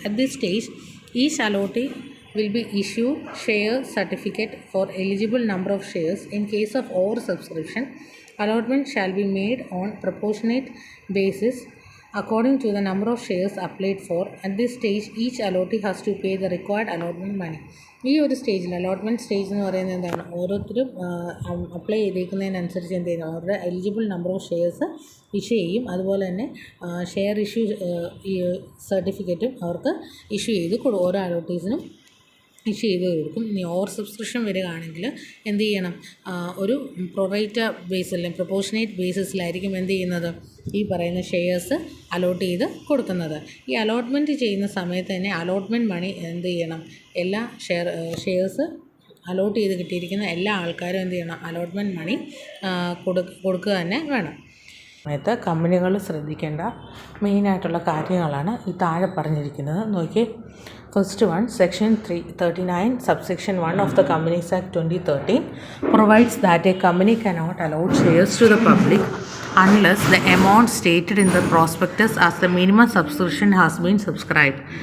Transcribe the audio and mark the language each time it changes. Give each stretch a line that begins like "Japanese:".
English: At this stage each allotee will be issued share certificate for eligible number of shares. In case of over subscription, allotment shall be made on proportionate basis according to the number of shares applied for. At this stage, each allotee has to pay the required allotment money.
Malayalam: ഈ ഒരു സ്റ്റേജിൽ, allotment stage എന്ന് പറയുന്നത് എന്താണ്, ഓരോരുത്തരും apply ചെയ്തേക്കുന്നതിനനുസരിച്ച് എന്ത് ചെയ്യുന്നു, അവരുടെ eligible number of shares issue ചെയ്യും. അതുപോലെ തന്നെ ഷെയർ ഇഷ്യൂ സർട്ടിഫിക്കറ്റും അവർക്ക് ഇഷ്യൂ ചെയ്ത് ഓരോ അലോട്ടീസിനും ഇഷ്യൂ ചെയ്ത് കൊടുക്കും. ഇനി ഓവർ സബ്സ്ക്രിപ്ഷൻ വരികയാണെങ്കിൽ എന്ത് ചെയ്യണം, ഒരു പ്രൊറൈറ്റ ബേസിൽ അല്ലെങ്കിൽ പ്രൊപ്പോർഷനേറ്റ് ബേസിസിലായിരിക്കും എന്ത് ചെയ്യുന്നത്, ഈ പറയുന്ന ഷെയർസ് അലോട്ട് ചെയ്ത് കൊടുക്കുന്നത്. ഈ അലോട്ട്മെൻറ്റ് ചെയ്യുന്ന സമയത്ത് തന്നെ അലോട്ട്മെൻറ്റ് മണി എന്ത് ചെയ്യണം, എല്ലാ ഷെയർസ് അലോട്ട് ചെയ്ത് കിട്ടിയിരിക്കുന്ന എല്ലാ ആൾക്കാരും എന്ത് ചെയ്യണം, അലോട്ട്മെൻറ്റ് മണി കൊടുക്കുക തന്നെ വേണം. സമയത്ത് കമ്പനികൾ ശ്രദ്ധിക്കേണ്ട മെയിനായിട്ടുള്ള കാര്യങ്ങളാണ് ഈ താഴെ പറഞ്ഞിരിക്കുന്നത്.
English: നോക്കി, first one, section 39 subsection 1 of the Companies Act 2013 provides that a company cannot allot shares to the public unless the amount stated in the prospectus as the minimum subscription has been subscribed.